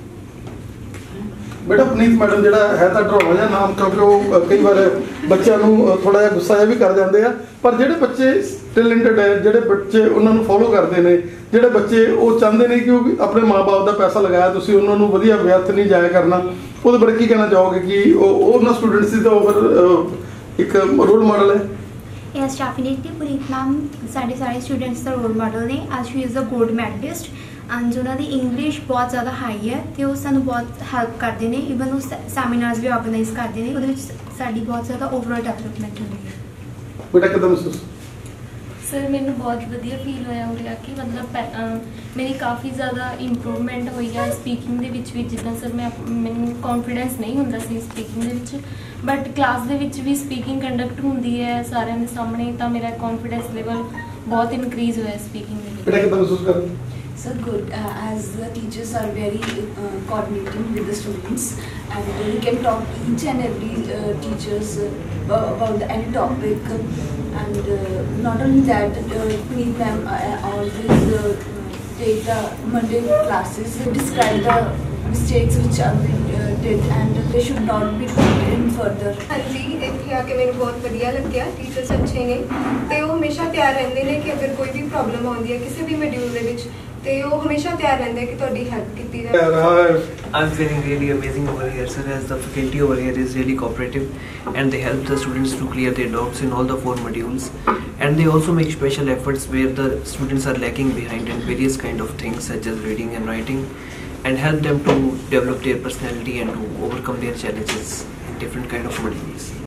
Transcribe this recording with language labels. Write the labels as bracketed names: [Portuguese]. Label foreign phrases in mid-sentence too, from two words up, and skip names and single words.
[Punjabi] ਬੇਟਾ ਪੁਨੀਤ ਮੈਡਮ ਜਿਹੜਾ ਹੈ ਤਾਂ ਡਰਾਉਣਾ ਜਿਹਾ ਨਾਮ, ਕਿਉਂਕਿ ਉਹ ਕਈ ਵਾਰ ਬੱਚਿਆਂ ਨੂੰ ਥੋੜਾ ਜਿਹਾ ਗੁੱਸਾ ਜਿਹਾ ਵੀ ਕਰ ਜਾਂਦੇ ਆ, ਪਰ ਜਿਹੜੇ ਬੱਚੇ ਟੈਲੈਂਟਡ ਹੈ, ਜਿਹੜੇ ਬੱਚੇ ਉਹਨਾਂ ਨੂੰ ਫੋਲੋ ਕਰਦੇ ਨੇ, ਜਿਹੜੇ ਬੱਚੇ ਉਹ ਚਾਹੁੰਦੇ ਨੇ ਕਿ ਉਹ ਆਪਣੇ ਮਾਂ-ਬਾਪ ਦਾ ਪੈਸਾ ਲਗਾਇਆ, ਤੁਸੀਂ ਉਹਨਾਂ ਨੂੰ ਵਧੀਆ ਵਿਅਰਥ ਨਹੀਂ ਜਾਇਆ ਕਰਨਾ, ਉਹਦੇ ਬਾਰੇ ਕੀ ਕਹਿਣਾ ਚਾਹੋਗੇ ਕਿ ਉਹਨਾਂ ਸਟੂਡੈਂਟਸ ਦੀ ਤਾਂ ਫਿਰ ਇੱਕ [English] role model [Punjabi] ਹੈ? [English] Yes, definitely. [Punjabi] Puneet ma'am ਸਾਡੇ ਸਾਰੇ ਸਟੂਡੈਂਟਸ ਦਾ [English] role model [Punjabi] ਨੇ। ਅੱਜ [English] she is a gold medallist and [Punjabi] ਉਹਨਾਂ ਦੀ ਇੰਗਲਿਸ਼ ਬਹੁਤ ਜ਼ਿਆਦਾ ਹਾਈ ਹੈ ਤੇ ਉਹ ਸਾਨੂੰ ਬਹੁਤ ਹੈਲਪ ਕਰਦੇ ਨੇ। ਈਵਨ ਉਹ ਸੈਮੀਨਾਰਸ ਵੀ ਆਰਗੇਨਾਈਜ਼ ਕਰਦੇ ਨੇ, ਉਹਦੇ ਵਿੱਚ ਸਾਡੀ ਬਹੁਤ ਜ਼ਿਆਦਾ [English] overall development [Punjabi] ਹੁੰਦੀ ਹੈ। ਬੇਟਾ ਕਿੱਦਾਂ ਮਹਿਸੂਸ? [Hindi] सर मैंने बहुत [Punjabi] ਵਧੀਆ ਫੀਲ ਹੋਇਆ ਉਰੇ ਆ ਕੇ ਮਤਲਬ ਮੇਰੀ ਕਾਫੀ ਜ਼ਿਆਦਾ ਇੰਪਰੂਵਮੈਂਟ ਹੋਈ ਆ ਸਪੀਕਿੰਗ ਦੇ ਵਿੱਚ ਵੀ ਜਿੱਦਾਂ ਸਰ ਮੈਨੂੰ ਕੌਨਫੀਡੈਂਸ ਨਹੀਂ ਹੁੰਦਾ ਸੀ ਸਪੀਕਿੰਗ ਦੇ ਵਿੱਚ [English] but class [Punjabi] ਦੇ ਵਿੱਚ ਵੀ [English] speaking conduct [Punjabi] ਹੁੰਦੀ ਹੈ ਸਾਰਿਆਂ ਦੇ ਸਾਹਮਣੇ ਤਾਂ ਮੇਰਾ [English] confidence level [Punjabi] ਬਹੁਤ ਇਨਕਰੀਜ਼ ਹੋਇਆ ਸਪੀਕਿੰਗ ਦੇ ਵਿੱਚ। ਬੇਟਾ ਕਿੱਦਾਂ ਮਹਿਸੂਸ ਕਰ [English] So good, as the teachers are very coordinating with the students, and we can talk each and every teachers about any topic, and not only that, Puneet ma'am always take the Monday classes, describe the mistakes which are did and they should not be in further. [Punjabi] ਹਾਂ ਜੀ, ਇੱਥੇ ਆਕੇ ਮੈਨੇ ਬਹੁਤ ਵਧੀਆ ਲੱਗਿਆ। ਟੀਚਰਸ ਅੱਛੇ ਨੇ ਤੇ ਵੋ ਹਮੇਸ਼ਾ ਤਿਆਰ ਰਹਿੰਦੇ ਨੇ ਕਿ ਅਗਰ ਕੋਈ ਵੀ ਪ੍ਰੌਬਲਮ ਆਉਂਦੀ ਹੈ ਕਿਸੀ ਵੀ ਮੌਡਿਊਲ ਦੇ ਵਿੱਚ ਤੇ ਵੋ ਹਮੇਸ਼ਾ ਤਿਆਰ ਰਹਿੰਦੇ ਕਿ ਤੁਹਾਡੀ ਹੈਲਪ ਕੀਤੀ ਜਾਏ। [English] I'm feeling really amazing over here, sir, as the faculty over here is really cooperative and they help the students to clear their doubts in all the 4 modules, and they also make special efforts where the students are lacking behind in various kind of things such as reading and writing, and help them to develop their personality and to overcome their challenges in different kind of modules.